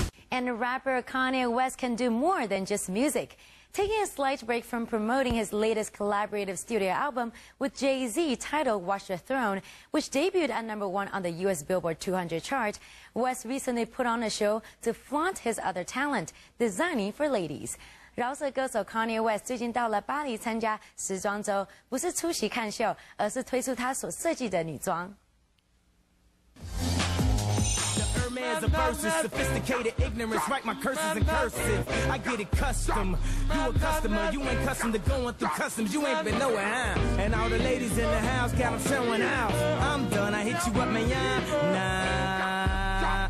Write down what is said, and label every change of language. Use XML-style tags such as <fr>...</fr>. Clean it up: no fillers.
<en>And rapper Kanye West can do more than just music. taking a slight break from promoting his latest collaborative studio album with Jay-Z titled Watch the Throne, which debuted at #1 on the U.S. Billboard 200 chart. West recently put on a show to flaunt his other talent, designing for ladies.</en> <zh>饶舌歌手 Kanye West 最近到了巴黎参加时装周，不是出席看秀，而是推出他所设计的女装。</zh> <en>Man's a versus, sophisticated ignorance, write my curses in cursive. I get it custom. You a customer, you ain't custom to going through customs. You ain't been nowhere, huh? And all the ladies in the house got them showing out. I'm done, I hit you up, man. Nah.</en>